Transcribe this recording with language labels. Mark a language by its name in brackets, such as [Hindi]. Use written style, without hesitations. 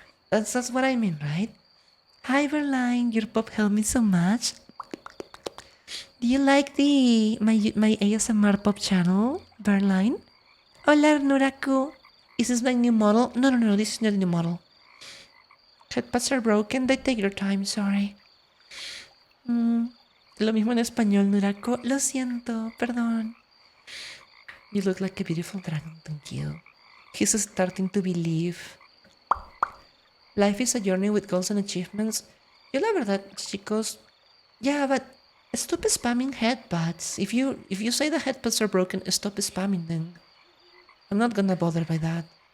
[English] That's what I mean, right? Hi, Verline, your pop helped me so much. Do you like my ASMR pop channel, Verline? Hola, Nuraku. Is this my new model? No, this is not a new model. Headpads are broken, they take your time, sorry. [Spanish] Lo mismo en español, Nuraku. Lo siento, perdón. [English] You look like a beautiful dragon, thank you. He's starting to believe. Life is a journey with goals and achievements. [Spanish] Yo la verdad, chicos, [English] yeah, but stop spamming headpads. If you say the headpads are broken, stop spamming them. I'm not gonna bother by that.